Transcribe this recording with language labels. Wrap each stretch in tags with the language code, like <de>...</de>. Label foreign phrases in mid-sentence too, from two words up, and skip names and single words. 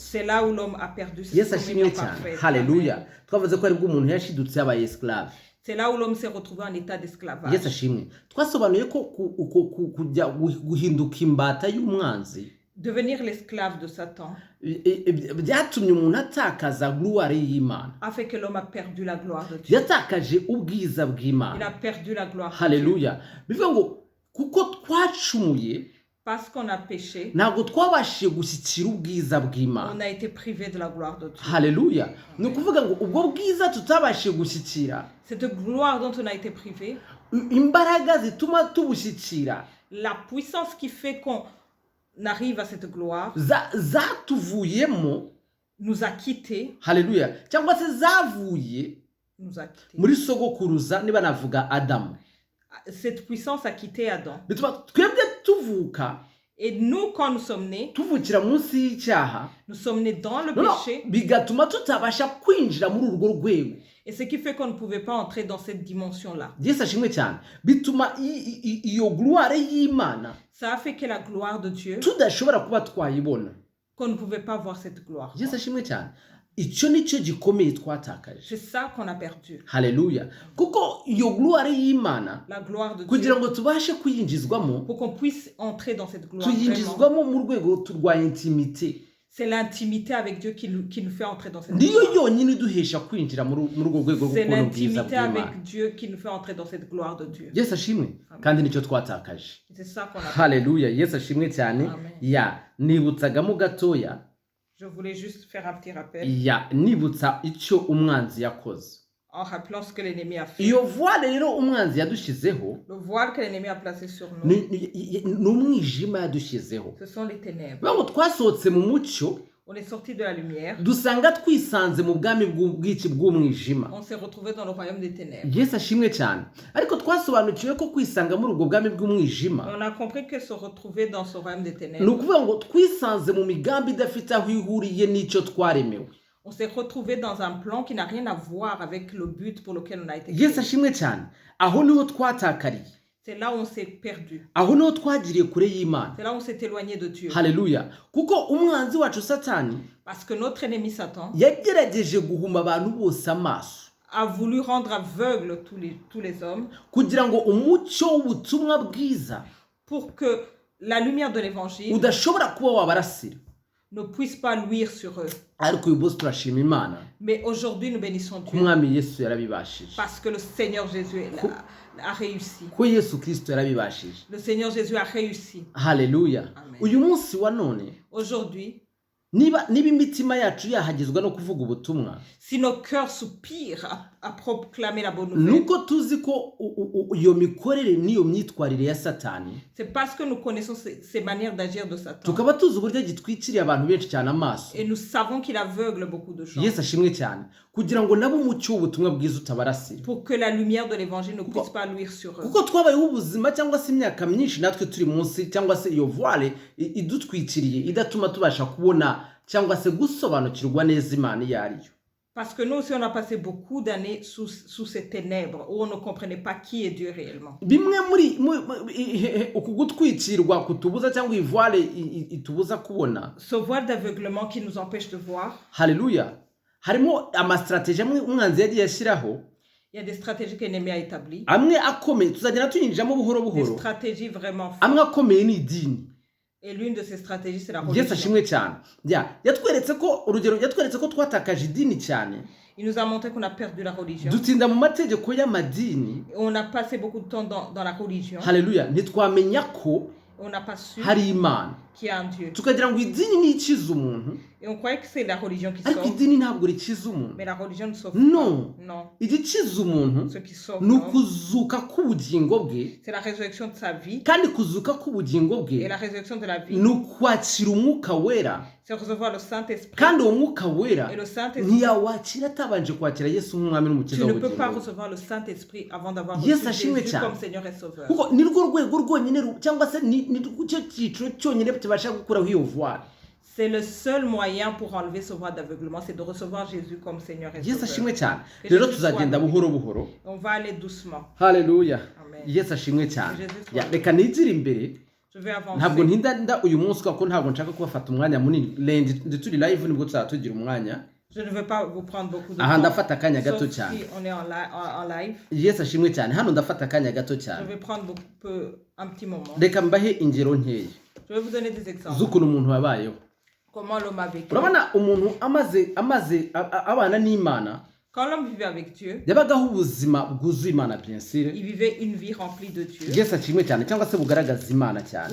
<fr>c'est là où l'homme a perdu ses</fr> <rw>Yesu ashimwe</rw> <fr>communions</fr> <rw>cyane.</rw> <fr>parfaites.</fr> <rw>Haleluya. Amen. Twavuze ko aribwo umuntu yashidutse yabaye esclave.</rw> <fr>C'est là où l'homme s'est retrouvé en état d'esclavage.</fr> <rw>Yesu ashimwe. Twasobanuye ko kujya guhinduka imbata y'umwanzi</rw> <fr>Devenir l'esclave de Satan</fr> <rw>byatumye umuntu atakaza gloire y'Imana.</rw> <fr>a fait que l'homme a perdu la gloire de Dieu.</fr> <rw>Yatakaje ubwiza</rw> <fr>Il a</fr> <rw>bw'Imana.</rw> <fr>perdu la gloire de Dieu.</fr> <rw>Haleluya. Bivuga ngo kuko twacumuye</rw> <fr>Parce qu'on a péché,</fr> <rw>ntabwo twabashije gushyikira ubwiza</rw> <fr>on</fr> <rw>bw'Imana.</rw> <fr>a été privé de la gloire de Dieu.</fr> <rw>Haleluya. Ni ukuvuga ngo ubwo bwiza tutabashije gushyikira,</rw> <fr>Cette gloire dont on a été privé,</fr> <rw>imbaraga zituma tubushyikira</rw> <fr>la puissance qui fait qu'on arrive à cette gloire,</fr> <rw>zatuvuyemo,</rw> <fr>nous a quittés,</fr> <rw>haleluya, cyangwa se zavuye</rw> <fr>nous a quittés.</fr> <rw>muri sogokuruza niba navuga Adamu.</rw> <fr>Cette puissance a quitté Adam.</fr> <rw>Bituma twebwe tuvuka,</rw> <fr>Et nous, quand nous sommes nés,</fr> <rw>tuvukira munsi y'icyaha,</rw> <fr>nous sommes nés dans le</fr> <rw>noneho</rw> <fr>péché.</fr> <rw>bigatuma tutabasha kwinjira muri urwo rwego.</rw> <fr>Et ce qui fait qu'on ne pouvait pas entrer dans cette dimension-là.</fr> <rw>Yesu ashimwe cyane, bituma iyo gloire y'Imana</rw> <fr>Ça a fait que la gloire de Dieu,</fr> <rw>tudashobora kuba twayibona.</rw> <fr>qu'on ne pouvait pas voir cette gloire.</fr> <rw>Yesu ashimwe cyane, icyo nicyo gikomeye twatakaje.</rw> <fr>C'est ça qu'on a perdu.</fr> <rw>Haleluya. Kuko iyo gloire y'Imana</rw> <fr>La gloire de</fr> <rw>kugira</rw> <fr>Dieu.</fr> <rw>ngo tubashe kuyinjizwamo,</rw> <fr>Pour qu'on puisse entrer dans cette gloire. Vraiment.</fr> <rw>tuyinjizwamo mu rwego rwa intimité.</rw> <fr>C'est l'intimité avec Dieu qui nous fait entrer dans cette</fr> <rw>Niyo</rw> <fr>gloire.</fr> <rw>yonyine iduhesha kwinjira muri urwo rwego rwo</rw> <fr>C'est</fr> <rw>kubona ubwiza</rw> <fr>l'intimité</fr> <rw>bw'Imana.</rw> <fr>avec Dieu qui nous fait entrer dans cette gloire de Dieu.</fr> <rw>Yesu ashimwe, kandi nicyo twatakaje.</rw> <fr>C'est ça qu'on a.</fr> <rw>Haleluya. Yesu ashimwe cyane. Amen. Ya nibutsagamo gatoya,</rw> <fr>Je voulais juste faire un petit rappel</fr> <rw>nibutsa icyo umwanzi yakoze.</rw> <fr>en rappelant ce que l'ennemi a fait.</fr> <rw>Iyo voile rero umwanzi yadushyizeho</rw> <fr>Le voile que l'ennemi a placé sur nous,</fr> <rw>ni umwijima yadushyizeho.</rw> <fr>ce sont les ténèbres.</fr> <rw>Bivuga ngo twasohotse mu mucyo,</rw> <fr>On est sorti de la lumière,</fr> <rw>dusanga twisanze mu bwami bw'iki bw'umwijima.</rw> <fr>on s'est retrouvé dans le royaume des ténèbres.</fr> <rw>Yesu ashimwe cyane. Ariko twasobanukiwe ko kwisanga muri ubwo bwami bw'umwijima</rw> <fr>On a compris que se retrouver dans ce royaume des</fr> <rw>ni</rw> <fr>ténèbres,</fr> <rw>ukuvuga ngo twisanze mu migambi idafite aho ihuriye n'icyo twaremewe.</rw> <fr>on s'est retrouvé dans un plan qui n'a rien à voir avec le but pour lequel on a été</fr> <rw>Yesu</rw> <fr>créé.</fr> <rw>ashimwe cyane. Aho niho twatakariye,</rw> <fr>C'est là où on s'est perdu.</fr> <rw>aho niho twagiriye kure y'Imana.</rw> <fr>C'est là où on s'est éloigné de Dieu.</fr> <rw>Haleluya. Kuko umwanzi wacu Satani</rw> <fr>Parce que notre ennemi Satan</fr> <rw>yagerageje guhuma abantu bose amaso</rw> <fr>a voulu rendre aveugle tous les hommes</fr> <rw>kugira ngo umucyo w'ubutumwa bwiza</rw> <fr>pour que la lumière de l'évangile</fr> <rw>udashobora kuba wabarasira.</rw> <fr>ne puisse pas luire sur eux.</fr> <rw>Ariko uyu munsi turashima Imana</rw> <fr>Mais aujourd'hui, nous bénissons</fr> <rw>ko</rw> <fr>Dieu</fr> <rw>umwami Yesu yarabibashije,</rw> <fr>parce que le Seigneur Jésus a réussi.</fr> <rw>ko Yesu Kristo yarabibashije.</rw> <fr>Le Seigneur Jésus a réussi.</fr> <rw>Haleluya. Amen. Uyu munsi wa none</rw> <fr>Aujourd'hui,</fr> <rw>niba imitima yacu yahagizwa no kuvuga ubutumwa,</rw> <fr>si nos cœurs soupirent à proclamer la bonne nouvelle,</fr> <rw>nuko tuzi ko iyo mikorere n'iyo myitwarire ya Satani,</rw> <fr>c'est parce que nous connaissons ces manières d'agir de Satan.</fr> <rw>tukaba tuzi uburyo gitwikiriye abantu benshi cyane amaso.</rw> <fr>Et nous savons qu'il aveugle beaucoup de gens</fr> <rw>Yesu ashimwe cyane, kugira ngo nabo umucyo w'ubutumwa bwiza utabarasira.</rw> <fr>pour que la lumière de l'évangile ne puisse pas luire sur eux.</fr> <rw>Kuko twabayeho ubuzima cyangwa se imyaka myinshi natwe turi munsi, cyangwa se iyo voile idutwikiriye idatuma tubasha kubona cyangwa se gusobanukirwa neza Imana iyo ari yo.</rw> <fr>Parce que nous aussi, on a passé beaucoup d'années sous ces ténèbres où on ne comprenait pas qui est Dieu réellement.</fr> <rw>bimwe uku gutwikirwa kutubuza cyangwa ivwale itubuza kubona,</rw> <fr>Ce voile d'aveuglement qui nous empêche de voir,</fr> <rw>haleluya, harimo amastrategie amwe umwanzi yagiye ashyiraho,</rw> <fr>il y a des stratégies qu'Ennemi a établies,</fr> <rw>amwe akomeye tuzagenda tuyinjiramo buhoro</rw> <fr>des</fr> <rw>buhoro,</rw> <fr>stratégies vraiment fortes.</fr> <rw>amwe akomeye ni idini.</rw> <fr>Et l'une de ces stratégies, c'est la</fr> <rw>Yesu</rw> <fr>religion.</fr> <rw>ashimwe cyane. Yatweretse ko urugero, yatweretse ko twatakaje idini cyane,</rw> <fr>Il nous a montré qu'on a perdu la religion.</fr> <rw>dutinda mu mategeko y'amadini,</rw> <fr>Et on a passé beaucoup de temps dans la religion.</fr> <rw>haleluya, ntitwamenya ko</rw> <fr>On n'a pas su</fr> <rw>hari Imana,</rw> <fr>qu'il y a un Dieu.</fr> <rw>tukagira ngo idini ni ikiza umuntu,</rw> <fr>Et on croyait que c'est la religion qui</fr> <rw>ariko</rw> <fr>sauve.</fr> <rw>idini ntabwo rikiza umuntu.</rw> <fr>Mais la religion ne sauve Non. pas. Non.</fr> <rw>Igikiza umuntu</rw> <fr>Ce qui sauve,</fr> <rw>ni</rw> <fr>non,</fr> <rw>ukuzuka k'ubugingo bwe,</rw> <fr>c'est la résurrection de sa vie.</fr> <rw>kandi kuzuka k'ubugingo</rw> <fr>Et</fr> <rw>bwe</rw> <fr>la résurrection de la vie,</fr> <rw>ni ukwakira umwuka wera,</rw> <fr>c'est recevoir le Saint-Esprit.</fr> <rw>kandi uwo mwuka wera</rw> <fr>Et le Saint-Esprit,</fr> <rw>ntiyawakira atabanje kwakira Yesu nk'umwami</rw> <fr>tu</fr> <rw>n'umukiza</rw> <fr>ne peux pas</fr> <rw>w'ubugingo bwe.</rw> <fr>recevoir le Saint-Esprit avant d'avoir</fr> <rw>Yes,</rw> <fr>reçu</fr> <rw>ashimwe</rw> <fr>Jésus</fr> <rw>cyane.</rw> <fr>comme Seigneur et Sauveur.</fr> <rw>kuko ni rwo rwego rwonyine cyangwa se ni cyo cyiciro cyonyine tubasha gukuraho iyo voile.</rw> <fr>C'est le seul moyen pour enlever ce voile d'aveuglement, c'est de recevoir Jésus comme Seigneur et</fr> <rw>Yesu ashimwe</rw> <fr>Sauveur.</fr> <rw>cyane.</rw> <fr>Que</fr> <rw>Rero</rw> <fr>Jésus</fr> <rw>tuzagenda</rw> <fr>soit</fr> <rw>buhoro buhoro.</rw> <fr>On va aller doucement.</fr> <rw>Haleluya. Amen. Yesu ashimwe cyane.</rw> <fr>Que Jésus soit</fr> <rw>Reka nigire imbere.</rw> <fr>Je vais</fr> <rw>Ntabwo</rw> <fr>avancer.</fr> <rw>ntinda uyu munsi kuko ntabwo nshaka kubafata umwanya munini. Ndi turi live nibwo tuzatugira umwanya.</rw> <fr>Je ne veux pas vous prendre beaucoup de</fr> <rw>Aha</rw> <fr>temps.</fr> <rw>ndafata akanya gato</rw> <fr>Sauf</fr> <rw>cyane.</rw> <fr>si on est en live.</fr> <rw>Yesu ashimwe cyane. Hano ndafata akanya gato</rw> <fr>Je</fr> <rw>cyane.</rw> <fr>vais prendre un petit moment.</fr> <rw>Reka mbahe ingero nkeya</rw> <fr>Je vais vous donner des exemples.</fr> <rw>z'ukuntu umuntu wabayeho.</rw> <fr>Comment l'homme a vécu.</fr> <rw>Urabona umuntu abana n'Imana,</rw> <fr>Quand l'homme vivait avec Dieu,</fr> <rw>yabagaho ubuzima bwuzuye Imana</rw> <fr>bien sûr. il vivait une vie remplie de Dieu.</fr> <rw>Yesu ashimwe cyane cyangwa se bugaragaza Imana cyane.</rw>